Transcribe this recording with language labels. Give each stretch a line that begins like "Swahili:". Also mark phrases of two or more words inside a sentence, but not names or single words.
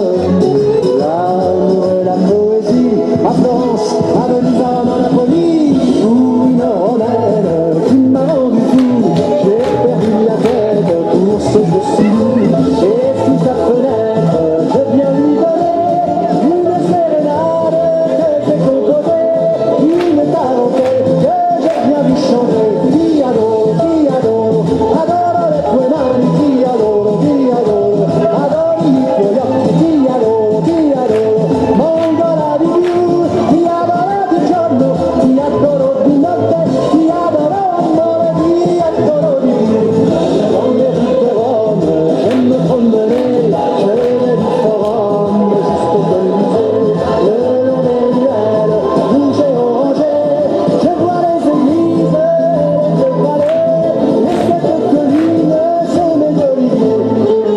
French: L'amour et la poésie, à Florence, à Venise, à Rome, à Napoli, ou une romaine qui m'a rendu fou. J'ai perdu la tête pour ce que je suis, et sous sa fenêtre, je viens lui donner une sérénade que j'ai composée, une tarentelle que je viens lui chanter.
Italian: Ti adoro, adoro le tue mani, ti adoro, adoro i tuoi occhi, ti adoro, mongola di più, ti adoro di giorno, ti adoro di notte, ti adoro amore, ti adoro di più.
French: Dans les rues de Rome, je me promenais, je vais du forum jusqu'au Colisée, le long des ruelles rouges et orangées, je vois les églises, les palais, les sept collines semées d'oliviers.